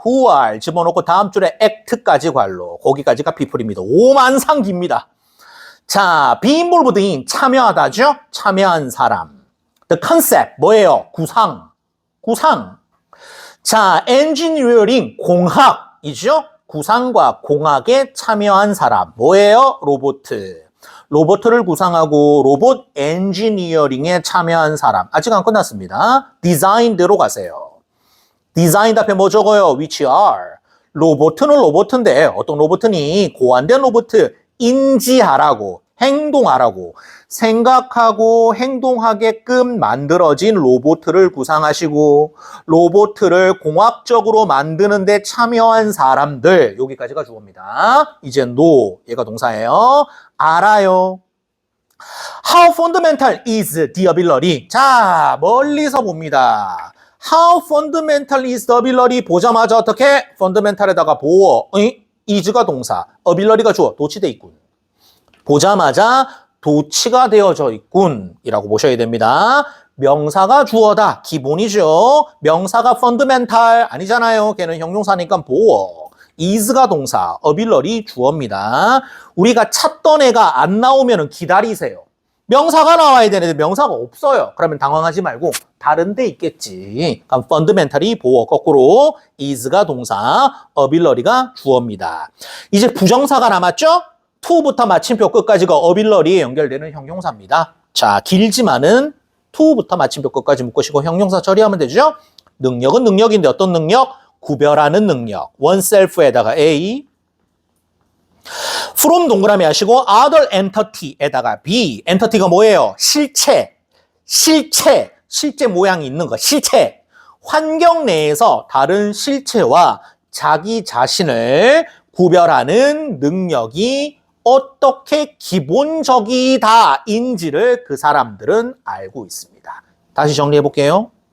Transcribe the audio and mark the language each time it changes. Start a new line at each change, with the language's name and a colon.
English: who are
Korean: 집어넣고 다음 줄에 act까지 관로. 거기까지가 people입니다. 오만상기입니다. 자,
English: be involved in
Korean: 참여하다죠? 참여한 사람.
English: the concept
Korean: 뭐예요? 구상. 자, engineering 공학이죠? 구상과 공학에 참여한 사람. 뭐예요? 로보트. 로봇을 구상하고 로봇 엔지니어링에 참여한 사람. 아직 안 끝났습니다. 디자인대로 가세요. 디자인 앞에 뭐 적어요?
English: which are.
Korean: 로봇은 로봇인데 어떤 로봇이니? 고안된 로봇 인지하라고, 행동하라고, 생각하고 행동하게끔 만들어진 로봇을 구상하시고 로봇을 공학적으로 만드는 데 참여한 사람들. 여기까지가 주어입니다. 이제 know, 얘가 동사예요. 알아요.
English: How fundamental is the ability?
Korean: 자, 멀리서 봅니다.
English: How fundamental is the ability?
Korean: 보자마자 어떻게? fundamental에다가 보어, is가 동사, ability가 주어, 도치돼 있군. 보자마자 도치가 되어져 있군 이라고 보셔야 됩니다. 명사가 주어다. 기본이죠. 명사가 fundamental 아니잖아요. 걔는 형용사니까 보어. is가 동사, ability 주어입니다. 우리가 찾던 애가 안 나오면 기다리세요. 명사가 나와야 되는데 명사가 없어요. 그러면 당황하지 말고 다른 데 있겠지. 그럼 fundamental이 보어, 거꾸로 is가 동사, ability가 주어입니다. 이제 부정사가 남았죠? to부터 마침표 끝까지가 ability에 연결되는 형용사입니다. 자, 길지만은 to부터 마침표 끝까지 묶으시고 형용사 처리하면 되죠? 능력은 능력인데 어떤 능력? 구별하는 능력. oneself에다가 A. from 동그라미 하시고 other entity에다가 B. entity가 뭐예요? 실체. 실제 모양이 있는 거. 실체. 환경 내에서 다른 실체와 자기 자신을 구별하는 능력이 어떻게 기본적이다인지를 그 사람들은 알고 있습니다. 다시 정리해 볼게요.